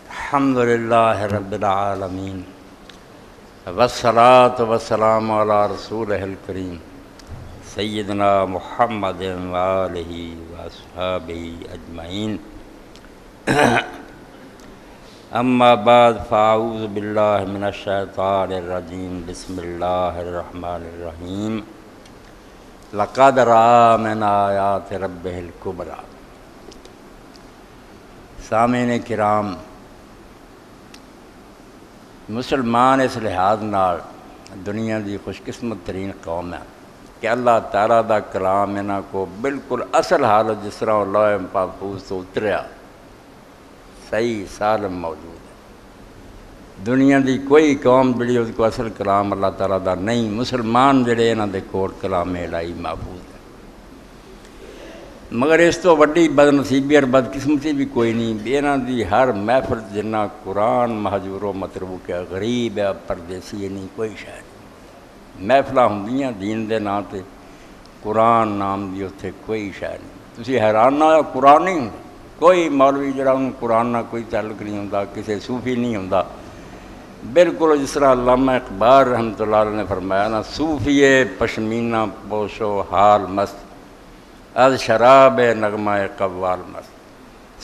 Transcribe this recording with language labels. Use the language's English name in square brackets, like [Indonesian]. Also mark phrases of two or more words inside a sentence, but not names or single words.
[Arabic] الحمد للہ رب العالمین والصلاة والسلام علی رسولہ الکریم سیدنا محمد وآلہ واصحابہ اجمعین اما بعد فاعوذ باللہ من الشیطان الرجیم بسم اللہ الرحمن الرحیم لقد رأى من آیات ربہ الکبریٰ۔ [Punjabi] سامعین کرام، مسلمان اس لحاظ نال دنیا دی خوش قسمت ترین قوم ہے کہ اللہ تعالیٰ دا کلام انہاں کو بالکل اصل حالت جس طرح لوح محفوظ تو اتریا صحیح سالم موجود ہے۔ دنیا دی کوئی قوم جڑی اس کو اصل کلام اللہ تعالیٰ دا نہیں، مسلمان جڑے انہاں دے کول کلام الہی محفوظ ہے، مگر اس تو وڈی بد نصیبی اور بدقسمتی بھی کوئی نہیں۔ انہاں دی ہر محفل جنہ قرآن مہجور و متروک ہے، غریب ہے، پردیسی ہے، نہیں کوئی شے نہیں۔ محفلاں ہوندیاں دین دے نام تے، قرآن نام دی اتھے کوئی شے نہیں۔ تسی حیران نہ ہو، قرآن نہیں ہوندا، کوئی مولوی جڑا انہوں قرآن نہ کوئی تعلق نہیں ہوندا، کسی صوفی نہیں ہوندا۔ بالکل جس طرح علامہ اقبال رحمۃ اللہ علیہ نے فرمایا نا، [Persian] صوفی پشمینہ پوشو حال مست از شراب نغمہ قوال مست۔